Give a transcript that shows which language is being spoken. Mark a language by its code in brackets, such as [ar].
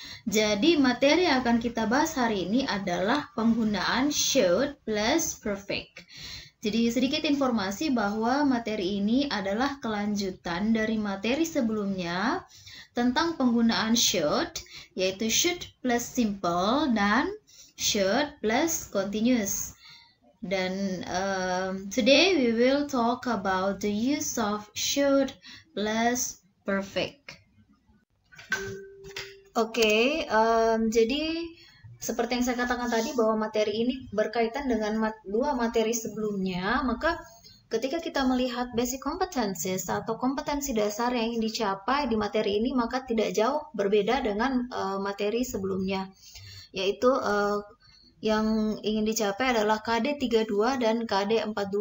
[id] Jadi materi yang akan kita bahas hari ini adalah penggunaan should plus perfect. Jadi sedikit informasi bahwa materi ini adalah kelanjutan dari materi sebelumnya tentang penggunaan should, yaitu should plus simple dan should plus continuous. [en] Dan today we will talk about the use of should plus perfect. [id] Oke, jadi seperti yang saya katakan tadi bahwa materi ini berkaitan dengan dua materi sebelumnya, maka ketika kita melihat basic competencies atau kompetensi dasar yang ingin dicapai di materi ini, maka tidak jauh berbeda dengan materi sebelumnya, yaitu yang ingin dicapai adalah KD 32 dan KD 42.